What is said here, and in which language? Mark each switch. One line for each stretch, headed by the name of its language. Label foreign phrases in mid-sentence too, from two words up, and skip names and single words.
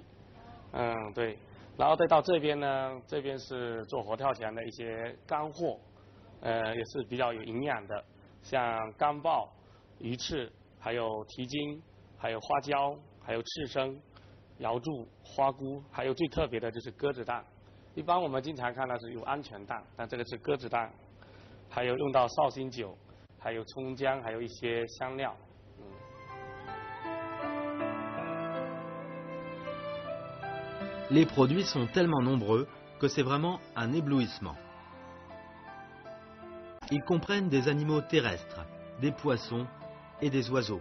Chinese: 对，然后再到这边呢，这边是做活跳墙的一些干货，也是比较有营养的，像干鲍、鱼翅，还有蹄筋、 还有花椒，还有刺身、瑶柱、花菇，还有最特别的就是鸽子蛋。一般我们经常看到是有鹌鹑蛋，但这个是鸽子蛋，还有用到绍兴酒，还有葱姜，还有一些香料。
French: Les produits sont tellement nombreux que c'est vraiment un éblouissement. Ils comprennent des animaux terrestres, des poissons et des oiseaux.